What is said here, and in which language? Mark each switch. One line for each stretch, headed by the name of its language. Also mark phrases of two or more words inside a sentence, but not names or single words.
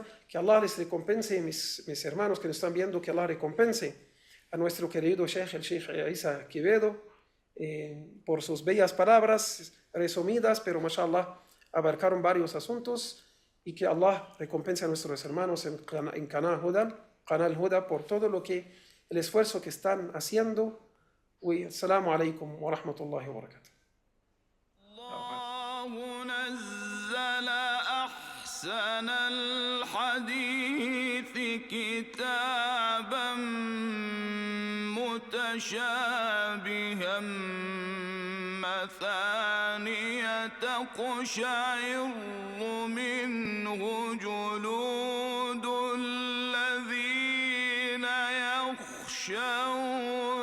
Spanish: Que Allah les recompense, mis hermanos que nos están viendo, que Allah recompense a nuestro querido Sheikh, el Sheikh Isa Quevedo, por sus bellas palabras resumidas, pero mashallah abarcaron varios asuntos, y que Allah recompense a nuestros hermanos en Canal Huda por todo el esfuerzo que están haciendo.
Arabic: السلام عليكم ورحمة الله وبركاته. أحسن الحديث كتابا متشابها مثانية تقشعر منه جلود الذين يخشون